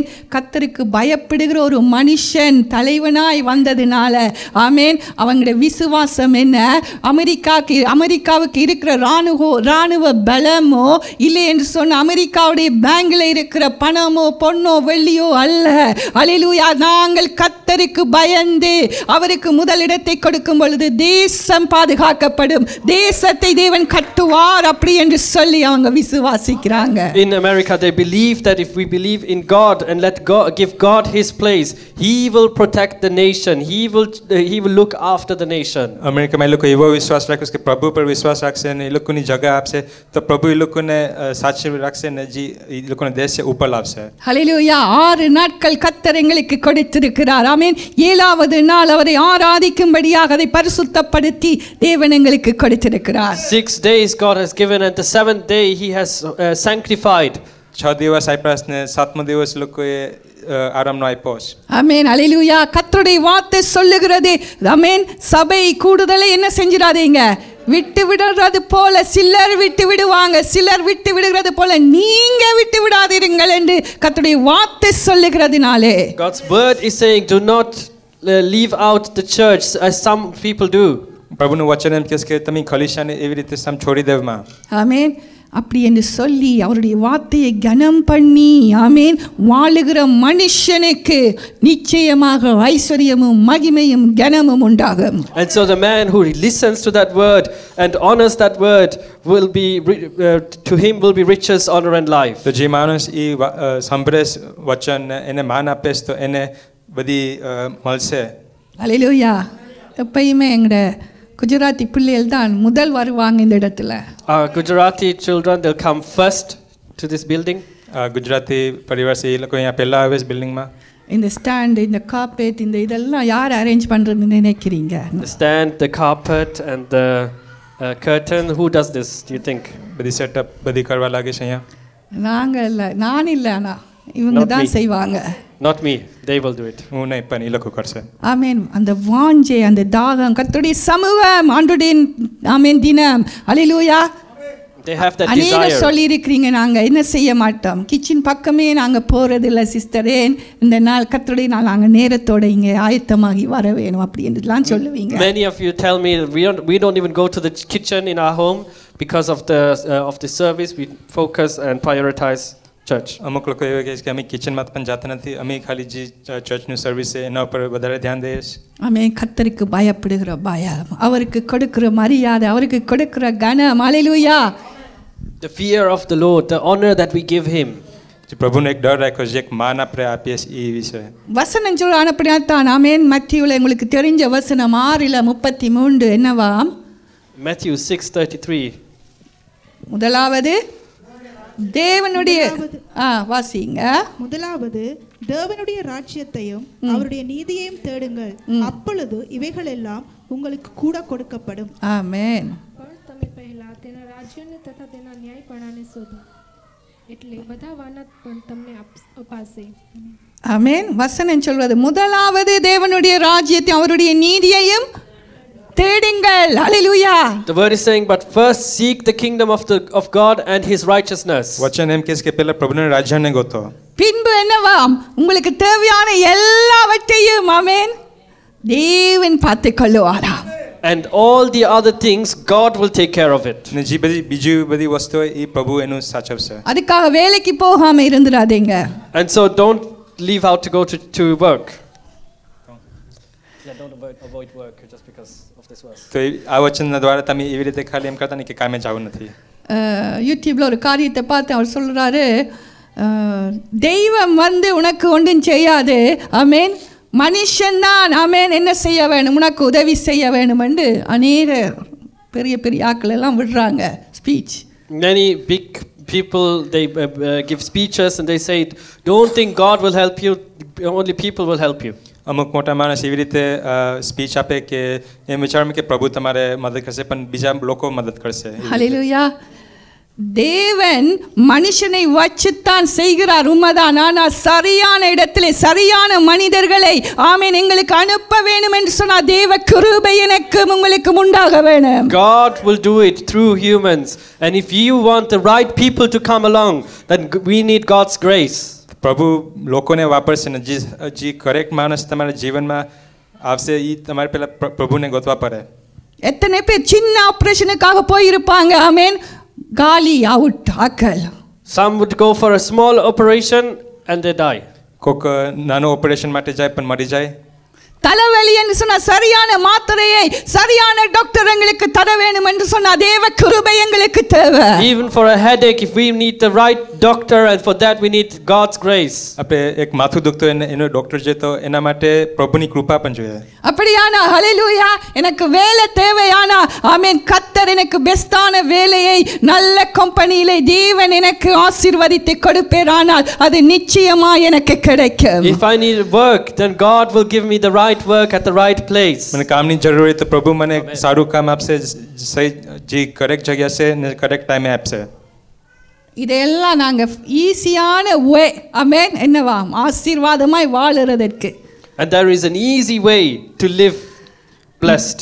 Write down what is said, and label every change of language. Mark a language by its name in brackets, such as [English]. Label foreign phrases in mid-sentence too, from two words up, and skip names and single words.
[Tamil] கர்த்தருக்கு பயப்படுகிற ஒரு மனுஷன் தலைவனாய் வந்ததுனால ஆமென் அவங்களுடைய விசுவாசம் என்ன, அமெரிக்காவுக்கு இருக்கிற ராணுவ பலமோ இல்லை என்று சொன்ன அமெரிக்காவுடைய பேங்க்ல இருக்கிற பணமோ பொன்னோ வெள்ளியோ அல்ல. ஹல்லேலூயா. நாங்கள் கர்த்தருக்கு பயந்து அவருக்கு முதலிடத்தை கொடுக்கும் பொழுது தேசம் பாதுகாக்கப்படும், தேசத்தை தேவன் கட்டுவார் அப்படி என்று சொல்லி அவங்க விசுவாசிக்கிறாங்க. [English] In America they believe that if we believe in God and let God give God his place, he will protect the nation, he will look after the nation. [Gujarati] અમેરિકામાં એ લોકો એવો વિશ્વાસ રાખ્યો છે કે પ્રભુ પર વિશ્વાસ રાખશે અને એ લોકોની જગ્યા આપશે તો પ્રભુ એ લોકોને સાચવી રાખશે અને જે એ લોકોનો દેશ છે ઉપર લાવશે. [Tamil] ஹல்லேலூயா. 6 நாட்கள் கர்த்தர் எங்களுக்கு கொடுத்திருக்கிறார். ஆமென். 7வது நாள் அவரை ஆராதிக்கும்படியாக அதை பரிசுத்தப்படுத்தி தேவன் எங்களுக்கு கொடுத்திருக்கிறார். [English] 6 days God has given and the 7th day he has sanctified. [Gujarati] 6 દિવસ આપ્યા ને 7મો દિવસ લોકોએ આરામનો આપ્યો છે. [Tamil] ஆமென். ஹல்லேலூயா. கர்த்தருடைய வார்த்தை சொல்லுகிறது ஆமென் சபை கூடுதலை என்ன செஞ்சிராதீங்க, விட்டு விடுறது போல சிலர் விட்டு விடுவாங்க, சிலர் விட்டு விடுகிறது போல நீங்க விட்டு விடாதீர்கள் என்று கர்த்தருடைய வார்த்தை சொல்லுகிறதுனாலே [English] God's word is saying do not leave out the church as some people do. [Gujarati] પ્રભુનું વચન એમ કહે છે કે તમે ખલીશાને એવી રીતે સમ છોડી દેવમાં. [Tamil] ஆமென். அப்படி என்று சொல்லி அவருடைய வார்த்தையை கனம் பண்ணி ஆமேன் வாழுகிற மனுஷனுக்கு நிச்சயமாக ஐஸ்வர்யமும் மகிமையும் கனமும் உண்டாகும். [English] And so the man who listens to that word and honors that word will be to him will be riches, honor and life. [Gujarati] તો જે માણસ એ સાંભળે વચન એને માન આપે તો એને બધી મળશે. [Tamil] ஹல்லேலூயா. எப்பயுமே எங்கட குஜராத்தி பிள்ளைகள் தான் முதல் வருவாங்க இந்த இடத்துல. [English] Gujarati children, they'll come first to this building. [Gujarati] ગુજરાતી પરિવાર છે એ લોકો અહીંયા પહેલા આવે છે બિલ્ડિંગમાં. [Tamil] இந்த ஸ்டாண்ட், இந்த கார்பெட், இந்த இதெல்லாம் யார் அரேஞ்ச் பண்றதுன்னு நினைக்கிறீங்க? [English] The stand, the carpet and the curtain, who does this, do you think? [Gujarati] બધી સેટઅપ બધી કરવા લાગે છે અહીંયા. [Tamil] நாங்க இல்ல, நான் இல்ல, ஆனா இவங்க தான் செய்வாங்க. [English] Not me, they will do it. [Gujarati] હું નહીં પણ એ લોકો કરશે. [Tamil] ஆமென். அந்த வாஞ்சை, அந்த தாகம், கர்த்தருடைய சமூகம், ஆண்டவருடைய ஆமென் தினம். ஹல்லேலூயா. [English] They have that அநேக desire. [Tamil] சொல்லி இருக்கிறீங்க, நாங்க என்ன செய்ய மாட்டோம், கிச்சன் பக்கமே நாங்க போறதில்லை சிஸ்டரே, இந்த நாள் கர்த்தருடைய நாள் நாங்க நேரத்தோட இங்க ஆயத்தமாகி வர வேணும் அப்படின்றதுலாம் சொல்லுவீங்க. [English] Many of you tell me we don't even go to the kitchen in our home because of the service. We focus and prioritize church. [Gujarati] અમુક લોકો એવા કહે છે કે અમે કિચનમાં પણ જાતા નથી, અમે ખાલી જે ચર્ચનું સર્વિસ છે એના ઉપર વધારે ध्यान દઈએ છીએ. [Tamil] ஆமென். கர்த்தருக்கு பயப்படுகிற பயம், அவருக்கு கொடுக்கிற மரியாதை, அவருக்கு கொடுக்கிற கனம். ஹல்லேலூயா. [English] The fear of the Lord, the honor that we give him. [Gujarati] જે પ્રભુને એક ડર રાખ્યો છે, એક માન આપણે આપીએ છીએ એ વિષય. [Tamil] வசனம் சொல்ல அனுப்பினாத்தான். ஆமென். மத்தேயுல உங்களுக்கு தெரிஞ்ச வசனம் 6:33 என்னவாம்? Matthew 6:33. முதலாவது தேவனுடைய வாசிங்க. முதலாவது தேவனுடைய ராஜ்யத்தையும் அவருடைய நீதியையும் தேடுங்கள், அப்பொழுது இவைகள் எல்லாம் உங்களுக்கு கூட கொடுக்கப்படும். ஆமென். [Gujarati] પણ તમે પહેલા તેના રાજ્યને તથા તેના ન્યાયપણાને શોધો, એટલે બધા વાનત પણ તમને અપાશે. [Tamil] ஆமென். வசனம் சொல்வது முதலாவது தேவனுடைய ராஜ்யத்தையும் அவருடைய நீதியையும் தேடுங்கள். ஹல்லேலூயா. [English] The word is saying, but first seek the kingdom of God and his righteousness. [Gujarati] વચન એમ કહે છે કે પહેલા પ્રભુના રાજ્યને ગોતો. [Tamil] பின்பு என்னவாம்? உங்களுக்கு தேவையான எல்லாவற்றையும் ஆமென் தேவன் பார்த்துக் கொள்ளுவாராம். [English] And all the other things God will take care of it. [Gujarati] ને જે બીજી બધી વસ્તુઓ એ પ્રભુ એનું સાચવશે. [Tamil] அதுக்காக வேலைக்கு போகாம இருந்துடாதீங்க. [English] And so don't leave out to go to work. Yeah, don't avoid work just because of this verse. [Gujarati] તો આ વચનના દ્વારા તમે એવી રીતે ખાલી એમ કરતા નહીં કે કામે જવું નથી. [Tamil] யூடியூப்ல ஒரு காரியத்தை பார்த்து அவர் சொல்றாரு, தெய்வம் வந்து உனக்கு ஒன்றும் செய்யாது, ஆமென், மனுஷன்தான் ஆமென் என்ன செய்ய வேணும், உனக்கு உதவி செய்ய வேணும் என்று அநேக பெரிய பெரிய ஆட்கள் எல்லாம் விடுறாங்க ஸ்பீச். [English] Many big people, they give speeches and they say, don't think God will help you, only people will help you. [Gujarati] અમુક મોટા માણસ એવી રીતે સ્પીચ આપે કે એમ વિચારમાં કે પ્રભુ તમારે મદદ કરશે પણ બીજા લોકો મદદ કરશે. [Tamil] ஹல்லேலூயா. தேவன் மனுஷனை வச்சுத்தான் செய்கிறார், உண்மைதான். ஆனால் சரியான இடத்திலே சரியான மனிதர்களை ஆமென் எங்களுக்கு அனுப்ப வேண்டும் என்று சொன்னால் தேவ கிருபை எனக்கும் உங்களுக்கும் உண்டாக வேணும். [English] God will do it through humans, and if you want the right people to come along, then we need God's grace. [Gujarati] પ્રભુ લોકોને વાપરશે ને જે કરેક્ટ માણસ તમારા જીવનમાં આવશે એ તમારે પહેલા પ્રભુને ગોતવા પડે. [Tamil] எத்தனை பேர் சின்ன ஆபரேஷனுக்காக போயிருப்பாங்க, ஆமென், காலி அவுட் ஆக்கல். [English] Some would go for a small operation and they die. [Gujarati] કોક નાનો ઓપરેશન માટે જાય પણ મરી જાય. [Tamil] தலைவலி என்று சொன்ன சரியான மாத்திரையை சரியான டாக்டர் எங்களுக்கு தர வேண்டும் என்று சொன்ன தேவ கிருபை எங்களுக்கு தேவை. [English] Even for a headache, if we need the right doctor, and for that we need God's grace. [Gujarati] આપણે એક માથું દુખતું એનો ડોક્ટર છે તો એના માટે પ્રભુની કૃપા પણ જોઈએ. [Tamil] அப்படியானா ஹல்லேலூயா, எனக்கு வேலை தேவையானா ஆமென் கர்த்தர் எனக்கு பெஸ்டான வேலையை நல்ல கம்பெனியிலே தேவன் எனக்கு ஆசீர்வதித்து கொடுப்பாரானால் அது நிச்சயமா எனக்கு கிடைக்கும். [English] If I need work, then God will give me the right work at the right place. [Gujarati] મને કામની જરૂર હોય તો પ્રભુ મને સારું કામ આપશે, સહી જે કરેક્ટ જગ્યા છે ને [English] correct time [Gujarati] આપશે. [Tamil] இதெல்லாம் நாங்க [English] easy way [Tamil] ஆமென் என்னவாம் ஆசீர்வாதமாய் வாழுறதற்கு. [English] And there is an easy way to live blessed.